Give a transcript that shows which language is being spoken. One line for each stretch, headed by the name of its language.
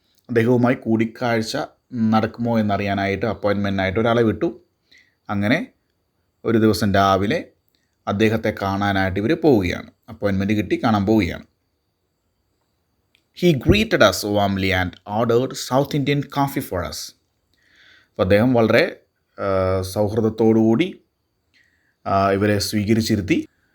Malayalam: അദ്ദേഹവുമായി കൂടിക്കാഴ്ച നടക്കുമോ എന്നറിയാനായിട്ട് അപ്പോയിൻമെൻറ്റിനായിട്ട് ഒരാളെ വിട്ടു. അങ്ങനെ ഒരു ദിവസം രാവിലെ അദ്ദേഹത്തെ കാണാനായിട്ട് ഇവർ പോവുകയാണ്. അപ്പോയിൻമെൻറ്റ് കിട്ടി, കാണാൻ പോവുകയാണ്.
English: He greeted us warmly and ordered South Indian coffee for us.
Malayalam: അപ്പോൾ അദ്ദേഹം വളരെ സൗഹൃദത്തോടുകൂടി ഇവരെ സ്വീകരിച്ചിരുത്തി.